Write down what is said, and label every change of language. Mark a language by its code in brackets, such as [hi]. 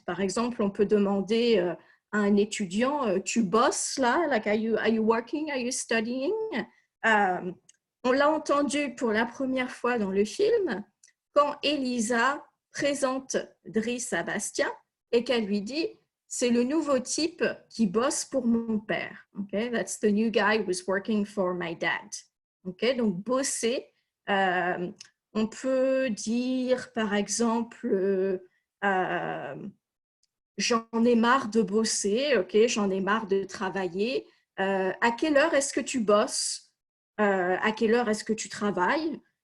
[fr] Par exemple, on peut demander à un étudiant, tu bosses là, [en] like are you working, are you studying? [fr] On l'a entendu pour la première fois dans le film quand Elisa présente Driss à Bastien et qu'elle lui dit c'est le nouveau type qui bosse pour mon père. [en] Okay? That's the new guy who's working for my dad. Okay? [fr] Donc, bosser, on peut dire par exemple j'en ai marre de bosser, okay? J'en ai marre de travailler. À quelle heure est-ce que tu bosses? À quelle heure est-ce que tu travailles?